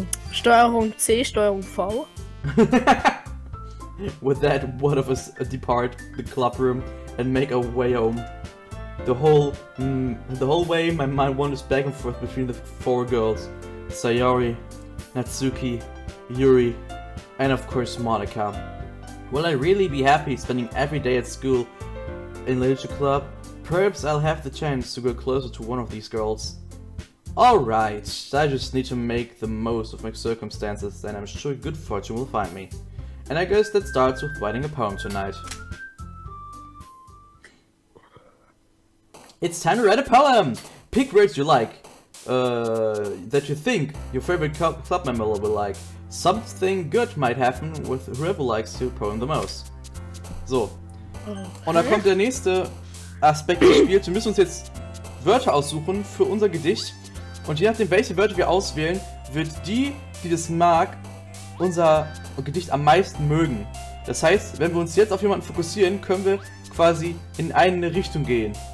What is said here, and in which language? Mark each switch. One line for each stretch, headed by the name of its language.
German: Steuerung C, Steuerung V.
English: With that, one of us depart the club room and make our way home. The whole way, my mind wanders back and forth between the four girls: Sayori, Natsuki, Yuri, and of course Monika. Will I really be happy spending every day at school in literature club? Perhaps I'll have the chance to go closer to one of these girls. Alright, I just need to make the most of my circumstances, and I'm sure good fortune will find me. And I guess that starts with writing a poem tonight. It's time to write a poem! Pick words you like, that you think your favorite club member will like. Something good might happen with whoever likes your poem the most. So.
German: Und da kommt der nächste Aspekt des Spiels. Wir müssen uns jetzt Wörter aussuchen für unser Gedicht. Und je nachdem, welche Wörter wir auswählen, wird die das mag, unser Gedicht am meisten mögen. Das heißt, wenn wir uns jetzt auf jemanden fokussieren, können wir quasi in eine Richtung gehen.